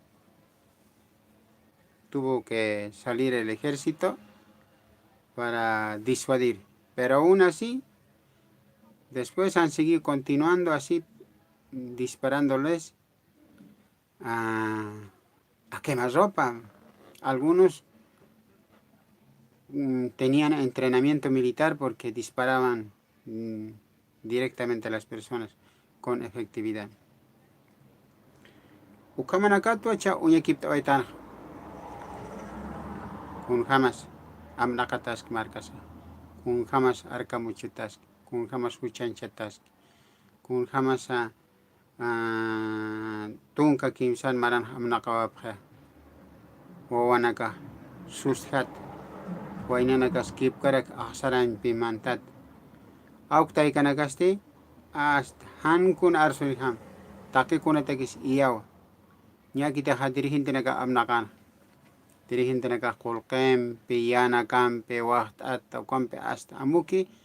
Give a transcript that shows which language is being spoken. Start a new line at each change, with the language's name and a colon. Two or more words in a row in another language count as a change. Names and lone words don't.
Spanish: Tuvo que salir el ejército para disuadir, pero aún así, después han seguido continuando así, disparándoles a quemarropa. Algunos tenían entrenamiento militar porque disparaban directamente a las personas con efectividad.
Aymara: Ukamanakatuacha uñekipta oitana kun jamas amnakatask markasa kun jamas arkamuchutask kun jamas huchanchatask kun jamas tunka kimsan maran amnakawapja wawanaka susthat wainanakas kipkarak ahsaran pimantat auktaikanaskasti hasta hankun arsulham takikunatakish iyawa ñakitaja dirigintinaka amnakana dirigintinaka qulqempi yanakampi waqt'ata ukampi hasta amuki